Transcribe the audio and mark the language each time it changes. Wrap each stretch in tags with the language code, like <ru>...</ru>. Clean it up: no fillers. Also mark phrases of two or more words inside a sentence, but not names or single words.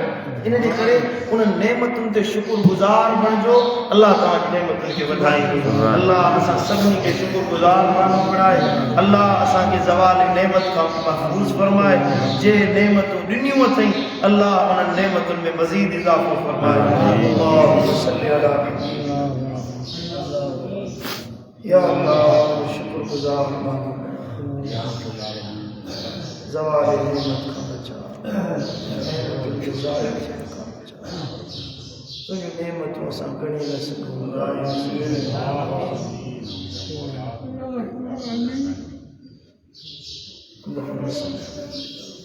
<sd>इन जे करे उन नेमतुनि ते शुक्रगुज़ार बणिजो। अल्लाह तव्हांजी नेमतुनि खे वधाईंदो। अल्लाह असां सभिनी खे शुक्रगुज़ार माण्हू बणाए। अल्लाह असांखे ज़वाल नेमत खां महफ़ूज़ फरमाए। जे नेमतूं ॾिनियूं अथई अल्लाह उन्हनि नेमतुनि में मज़ीद इज़ाफ़ो फरमाए।</sd> <ar>اللهم صل على</ar> <sd>या अल्लाह शुक्रगुज़ार माण्हू ज़वाल नेमत खां बचा, तुंहिंजूं नेमतूं असां गणी न सघूं।</sd>